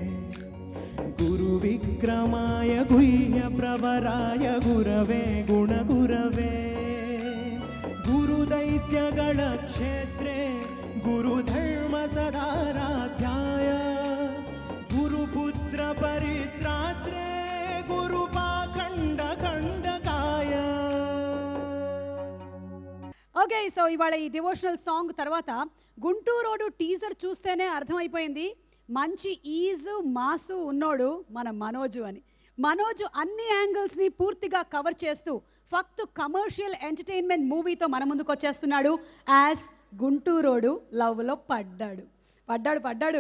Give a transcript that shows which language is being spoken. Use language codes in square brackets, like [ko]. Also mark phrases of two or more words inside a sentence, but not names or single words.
[sa] गुरुविक्रमाय गुह्यप्रवराय गुरवे गुणगुरवे गुरुदैत्यगणक्षेत्रे गुरुधर्मसदाराध्याय गुरुपुत्रपरित्रात्रे गुरुपाखण्डखण्डकाय. [te] ఓకే, సో ఇవాళ ఈ [en] devotional song [te] తర్వాత గుంటూరోడు టీజర్ చూస్తేనే అర్థమైపోయింది మంచి ఈజు మాసు ఉన్నోడు మన మనోజు అని. మనోజు అన్ని యాంగిల్స్ని పూర్తిగా కవర్ చేస్తూ ఫక్త్ [en] commercial entertainment [te] మూవీతో మన ముందుకు వచ్చేస్తున్నాడు యాజ్ గుంటూరోడు లవ్లో పడ్డాడు.